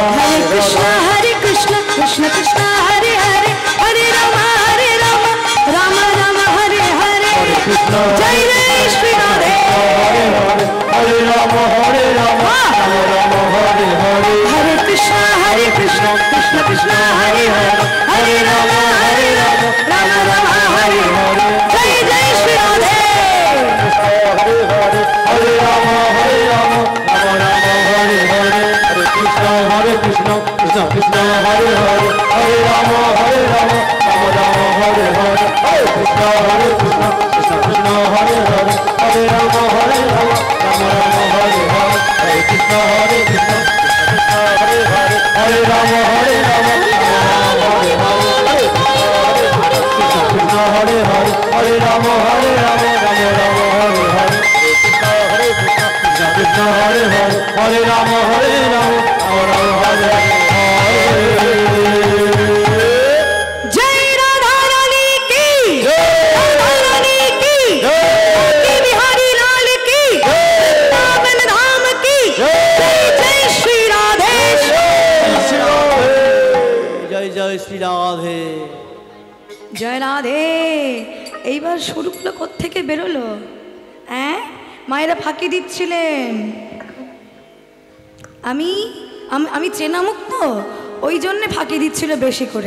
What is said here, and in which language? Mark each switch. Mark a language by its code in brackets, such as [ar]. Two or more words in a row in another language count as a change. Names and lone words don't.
[sa] হরে কৃষ্ণ কৃষ্ণ কৃষ্ণ হরে হরে হরে রাম রাম রাম হরে হরে জয় জয় শ্রী রাধে হরে হরে হরে রাম হরে রাম রাম রাম হরে হরে হরে কৃষ্ণ কৃষ্ণ কৃষ্ণ হরে হরে হরে রাম রাম রাম হরে হরে জয় জয় শ্রী রাধে হরে হরে হরে রাম রাম রাম হরে হরে হরে কৃষ্ণ কৃষ্ণ কৃষ্ণ হরে হরে হরে রাম রাম রাম হরে হরে হরে কৃষ্ণ কৃষ্ণ কৃষ্ণ হরে হরে হরে রাম রাম রাম হরে হরে হরে কৃষ্ণ কৃষ্ণ হরে হরে হরে রাম রাম রাম হরে হরে হরে কৃষ্ণ হরে হরে হরে রাম রাম রাম হরে হরে হরে কৃষ্ণ কৃষ্ণ হরে হরে হরে রাম রাম রাম হরে [hi] जय राधा रानी की राधा रानी की की बिहारी लाल की वृंदावन धाम की जय जय श्री राधे [bn] জয় জয় শ্রী রাধে। জয় রাধে। এইবার স্বরূপগুলো কোত্থেকে বেরোলো? হ্যাঁ, মায়েরা ফাঁকি দিচ্ছিলেন। আমি আমি চেনামুক্ত, ওই জন্যে ফাঁকি দিচ্ছিল বেশি করে।